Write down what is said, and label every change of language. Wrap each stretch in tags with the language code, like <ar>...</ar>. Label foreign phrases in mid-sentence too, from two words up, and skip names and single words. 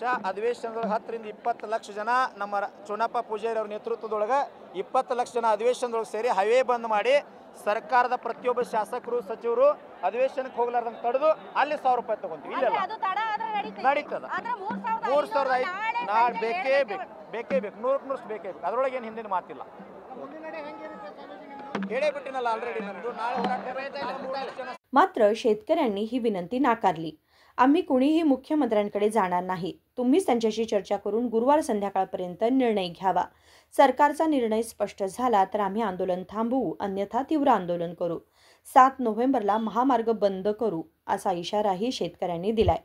<kn>ಅಧಿವೇಶನದೊಳಗೆ 10 ರಿಂದ 20 ಲಕ್ಷ ಜನ ನಮ್ಮ ಚುನಪ್ಪ ಪೂಜಾರಿ ಅವ್ರ ನೇತೃತ್ವದೊಳಗೆ 20 ಲಕ್ಷ ಜನ ಅಧಿವೇಶನದೊಳಗೆ ಸೇರಿ ಹೈವೇ ಬಂದ್ ಮಾಡಿ ಸರ್ಕಾರದ ಪ್ರತಿಯೊಬ್ಬ ಶಾಸಕರು ಸಚಿವರು ಅಧಿವೇಶನಕ್ಕೆ ಹೋಗ್ಲಾರ್ದಂಗೆ ತಡೆದು ಅಲ್ಲಿ 1000 ರೂಪಾಯಿ ತಗೊಂತೀವಿ. ಅಂದ್ರೆ ಇಲ್ಲೆಲ್ಲ ಅದು ತಡ ಆದ್ರೆ ನಡೀತದ. ಆದ್ರೆ 3500 ನಾಳೆ ಬೇಕೇ ಬೇಕು, ಬೇಕೇ ಬೇಕು, 100% ಬೇಕೇ ಬೇಕು. ಅದರೊಳಗೆ ಏನು ಹಿಂದಿನ ಮಾತಿಲ್ಲ. ಹೇಳೇ ಬಿಟ್ಟಿನಲ್ಲ ಆಲ್ರೆಡಿ, ನಮ್ಮದು ನಾಳೆ ಹೋರಾಟ.</kn> <mr>मात्र शेतकऱ्यांनी ही विनंती नाकारली. आम्ही कुणीही मुख्यमंत्र्यांकडे जाणार नाही. तुम्हीच त्यांच्याशी चर्चा करून गुरुवार संध्याकाळपर्यंत निर्णय घ्यावा. सरकारचा निर्णय स्पष्ट झाला तर आम्ही आंदोलन थांबवू, अन्यथा तीव्र आंदोलन करू. 7 नोव्हेंबरला महामार्ग बंद करू असा इशाराही शेतकऱ्यांनी दिलाय.</mr>